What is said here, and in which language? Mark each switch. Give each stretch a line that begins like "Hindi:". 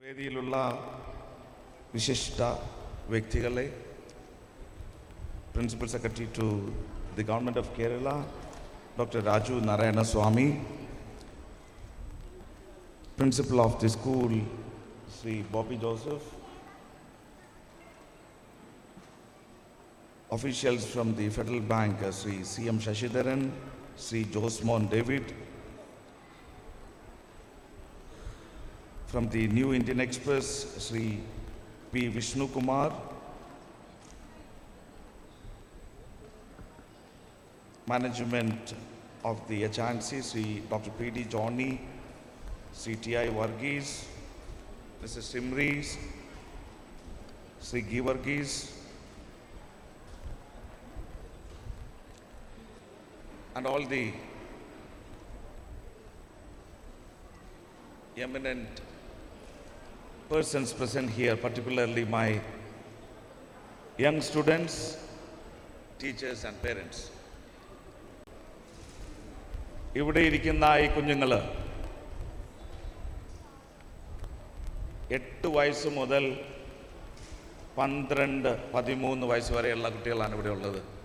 Malayalam: വേദിയിലുള്ള വിശിഷ്ട വ്യക്തികളെ,
English: Principal secretary to the government of Kerala doctor Raju Narayana Swami, principal of the school Shri Bobby Joseph, officials from the Federal Bank, Sri C.M. Shashidharan, Sri Josmon David, from the New Indian Express, Sri P. Vishnu Kumar, management of the HNC, Sri Dr. P.D. Johnny, Sri T.I. Varghese, Mrs. Simris, Sri G. Varghese, and all the eminent persons present here, particularly my young students, teachers and parents.
Malayalam: ഇവിടെ ഇരിക്കുന്ന ഈ കുഞ്ഞുങ്ങൾ 8 വയസ്സ് മുതൽ 12-13 വയസ്സ് വരെയുള്ള കുട്ടികളാണ് ഇവിടെ ഉള്ളത്.